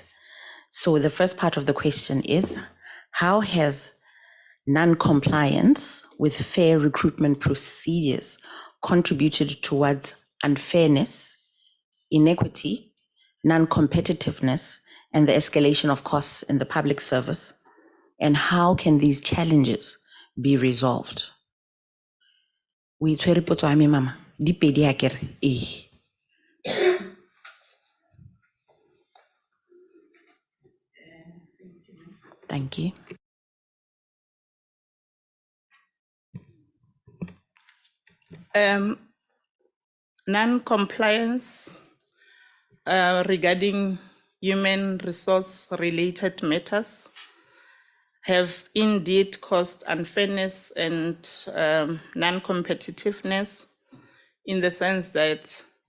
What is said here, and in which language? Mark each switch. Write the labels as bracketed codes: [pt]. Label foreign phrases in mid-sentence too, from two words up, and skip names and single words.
[en] So the first part of the question is, how has non-compliance with fair recruitment procedures contributed towards unfairness, inequity, non-competitiveness, and the escalation of costs in the public service? And how can these challenges be resolved? [tn] We tshwere potso ya me, mama. Di pedi akere? [en] Thank you. Non-compliance regarding human resource related matters have indeed caused unfairness and non-competitiveness, in the sense that